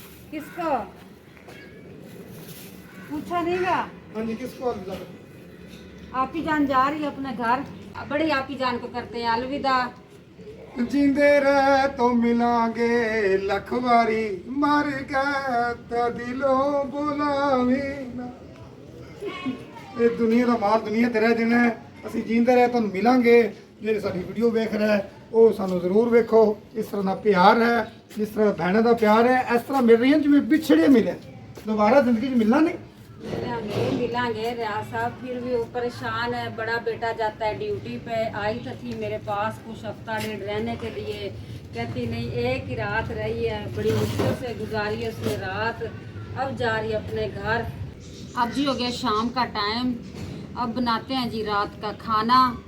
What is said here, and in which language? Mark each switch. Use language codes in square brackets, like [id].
[hi] किसको पूछा नहीं गा? हाँ जी, किसको अलविदा? आप ही जान जा रही है अपने घर, बड़ी आप ही जान को करते हैं अलविदा। [pa] जिंदे रह तो मिलांगे लख बारी, मर गए तो दिलों बुलावी ना। ਇਹ ਦੁਨੀਆ ਦਾ ਮਾਲ ਦੁਨੀਆ ਤੇ ਰਹਿ ਜਾਣਾ ਹੈ। ਅਸੀਂ ਜੀਂਦੇ ਰਹੇ ਤੁਹਾਨੂੰ ਮਿਲਾਂਗੇ। ਜਿਹੜੇ ਸਾਡੀ ਵੀਡੀਓ ਵੇਖ ਰਿਹਾ ਹੈ ਉਹ ਸਾਨੂੰ ਜ਼ਰੂਰ ਵੇਖੋ। ਇਸ ਤਰ੍ਹਾਂ ਦਾ ਪਿਆਰ ਹੈ, ਜਿਸ ਤਰ੍ਹਾਂ ਭੈਣਾਂ ਦਾ ਪਿਆਰ ਹੈ, ਇਸ ਤਰ੍ਹਾਂ ਮਿਲ ਰਹੀਆਂ ਜਿਵੇਂ ਵਿਛੜੇ ਮਿਲੇ, [hi] दोबारा जिंदगी 'ਚ मिलना नहीं। मिलांगे रियाज साहब, फिर भी वो परेशान है। बड़ा बेटा जाता है ड्यूटी पे, आई तो थी मेरे पास कुछ हफ्ता डेढ़ रहने के लिए, कहती नहीं एक ही रात रही है, बड़ी मुश्किल से गुजारी है उसने रात, अब जा रही है अपने घर। अब जी हो गया शाम का टाइम, अब बनाते हैं जी रात का खाना।